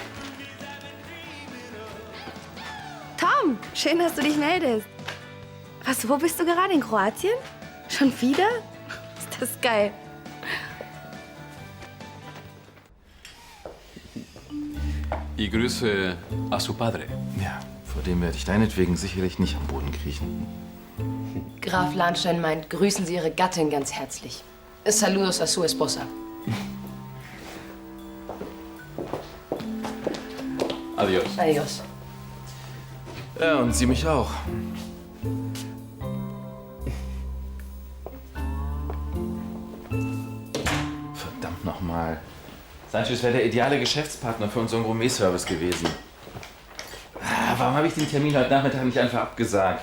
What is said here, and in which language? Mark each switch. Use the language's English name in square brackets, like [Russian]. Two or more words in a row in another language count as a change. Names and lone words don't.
[German] Tom, schön, dass du dich meldest. Was, wo bist du gerade? In Kroatien? Schon wieder? Ist das geil. Ich grüße [Spanish] a su padre. [German] Ja, vor dem werde ich deinetwegen sicherlich nicht am Boden kriechen. Graf Lahnstein meint, grüßen Sie Ihre Gattin ganz herzlich. [Spanish] Saludos a su esposa. Adiós. Adios. [German] Ja, und Sie mich auch. Verdammt nochmal. Sanchez wäre der ideale Geschäftspartner für unseren Gourmet-Service gewesen. Warum habe ich den Termin heute Nachmittag nicht einfach abgesagt?